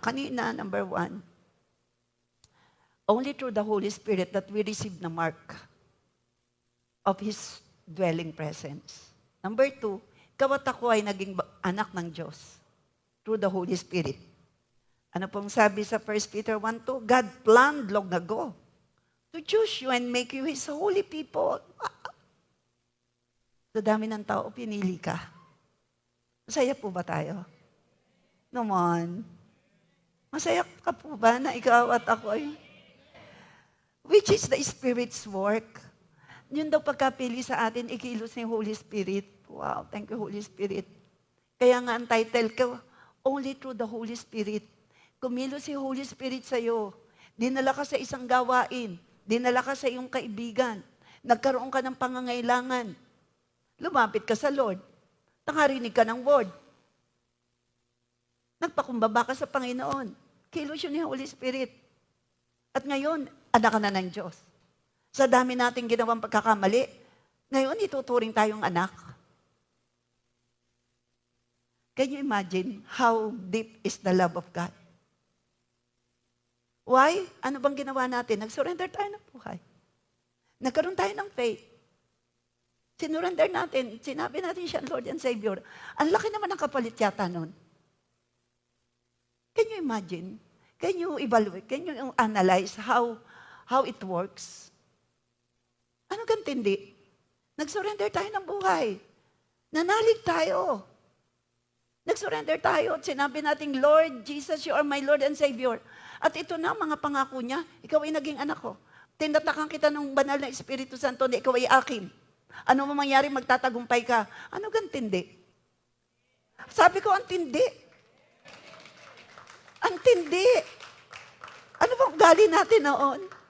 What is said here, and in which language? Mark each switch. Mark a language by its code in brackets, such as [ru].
[en] Kanina, number 1, only through the Holy Spirit that we receive the mark of His dwelling presence. [tl] Number 2, ikaw at ako ay naging anak ng Diyos [en] through the Holy Spirit. [tl] Ano pong sabi sa [en] 1 Peter 1:2? God planned long ago to choose you and make you His holy people. [tl] Sa dami ng tao, pinili ka. Masaya po ba tayo? Naman. Masaya ka po ba na ikaw at ako ay, [en] which is the Spirit's work. [tl] Yun daw pagkapili sa atin, ikilos ni Holy Spirit. Wow, [en] thank you Holy Spirit. [tl] Kaya nga ang title ko, Only Through the Holy Spirit. Kumilos si Holy Spirit sa'yo. Dinala ka sa isang gawain. Dinala ka sa iyong kaibigan. Nagkaroon ka ng pangangailangan. Lumapit ka sa Lord. Nakarinig ka ng word. Nagpakumbaba ka sa Panginoon. Kilos yun ni Holy Spirit. At ngayon, anak ka na ng Diyos. Sa dami nating ginawang pagkakamali, ngayon ituturing tayong anak. [en] Can you imagine how deep is the love of God? [tl] Why? Ano bang ginawa natin? Nag-surrender tayo ng buhay. Nagkaroon tayo ng faith. Sinurrender natin. Sinabi natin siya, Lord and Savior. Ang laki naman ng kapalit yata nun. [en] Can you imagine? Can you evaluate? Can you analyze how it works? [tl] Ano gantindi? Nag-surrender tayo ng buhay. Nanalig tayo. Nag-surrender tayo at sinabi natin, [en] Lord Jesus, you are my Lord and Savior. [tl] At ito na mga pangako niya, ikaw ay naging anak ko. Tinatakan kita ng banal na Espiritu Santo na ikaw ay akin. Ano mo mangyari, magtatagumpay ka. Ano gantindi? Sabi ko, ang tindi. Ang tindi. Ano bang ugali natin noon?